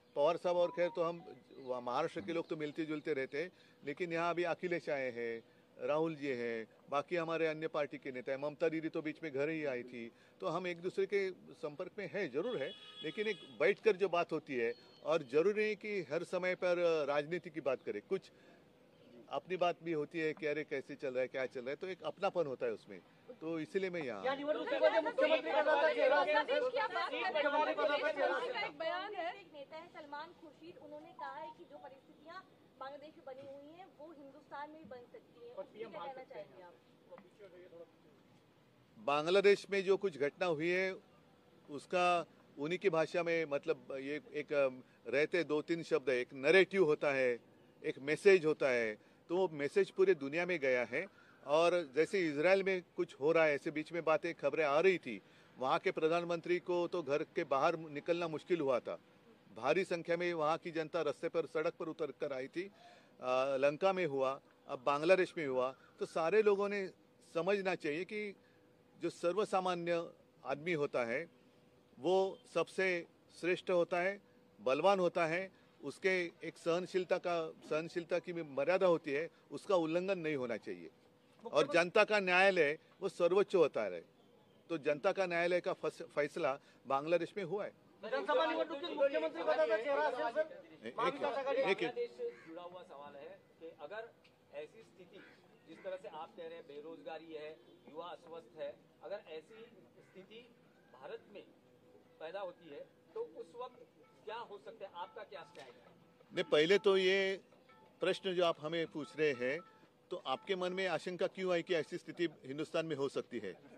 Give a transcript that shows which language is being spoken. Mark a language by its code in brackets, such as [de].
[hi] पवार साहब और खैर तो हम महाराष्ट्र के लोग तो मिलते जुलते रहते हैं, लेकिन यहाँ अभी अखिलेश आए हैं, राहुल जी हैं, बाकी हमारे अन्य पार्टी के नेता हैं, ममता दीदी तो बीच में घर ही आई थी, तो हम एक दूसरे के संपर्क में है, जरूर है, लेकिन एक बैठकर जो बात होती है, और जरूरी नहीं कि हर समय पर राजनीति की बात करें, कुछ अपनी बात भी होती है कि अरे कैसे चल रहा है, क्या चल रहा है, तो एक अपनापन होता है उसमें, तो इसलिए मैं यहाँ [mr] या निवडणुकीमध्ये मुख्यमंत्री पदाचा चेहरा असेल सर, मुख्यमंत्री पदाचा चेहरा असेल [hi] का एक बयान है। एक नेता है सलमान खुर्शीद, उन्होंने कहा है कि जो परिस्थितियां बांग्लादेश में बनी हुई हैं वो हिंदुस्तान में भी बन सकती हैं। उस पर क्या कहना चाहेंगे आप? बांग्लादेश में जो कुछ घटना हुई है उसका उन्हीं की भाषा में मतलब ये एक रहते दो तीन शब्द है, एक नरेटिव होता है, एक मैसेज होता है, तो वो मैसेज पूरे दुनिया में गया है। और जैसे इजराइल में कुछ हो रहा है, ऐसे बीच में बातें खबरें आ रही थी, वहाँ के प्रधानमंत्री को तो घर के बाहर निकलना मुश्किल हुआ था, भारी संख्या में वहाँ की जनता रास्ते पर सड़क पर उतर कर आई थी। लंका में हुआ, अब बांग्लादेश में हुआ, तो सारे लोगों ने समझना चाहिए कि जो सर्वसामान्य आदमी होता है वो सबसे श्रेष्ठ होता है, बलवान होता है, उसके एक सहनशीलता की मर्यादा होती है, उसका उल्लंघन नहीं होना चाहिए। और जनता का न्यायालय वो सर्वोच्च होता है, तो जनता का न्यायालय का फैसला बांग्लादेश में हुआ है। [mr] विधानसभा निवडणुकीत मुख्यमंत्री पदाचा चेहरा असेल सर, महाविकास आघाडी [hi] एक जुड़ा हुआ सवाल है कि अगर ऐसी स्थिति जिस तरह से आप कह रहे हैं बेरोजगारी है, युवा अस्वस्थ है, अगर ऐसी स्थिति भारत में पैदा होती है तो उस वक्त क्या हो सकता है, आपका क्या स्टैंड है? नहीं, पहले तो ये प्रश्न जो आप हमें पूछ रहे हैं, तो आपके मन में आशंका क्यों आई कि ऐसी स्थिति हिंदुस्तान में हो सकती है?